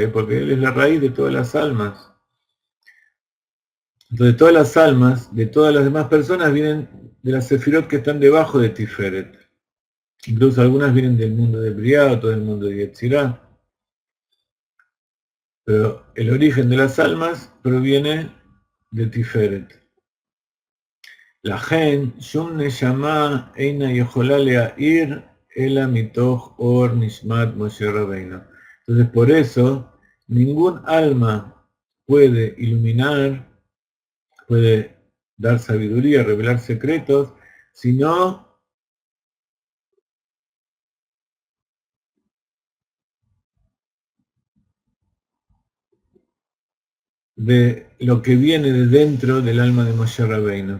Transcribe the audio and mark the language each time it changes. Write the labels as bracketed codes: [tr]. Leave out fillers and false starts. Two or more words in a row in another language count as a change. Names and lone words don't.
[es] Porque él es la raíz de todas las almas. Entonces todas las almas de todas las demás personas vienen de las sefirot que están debajo de Tiferet. Incluso algunas vienen del mundo de Briah, otras del mundo de Yetzirah. Pero el origen de las almas proviene de Tiferet. La gen, [he] שום נשמה אינה יכולה להאיר אלא מתוך אור נשמת משה רבינו. [es] Entonces por eso ningún alma puede iluminar, puede dar sabiduría, revelar secretos, sino de lo que viene de dentro del alma de Moshe Rabbeinu.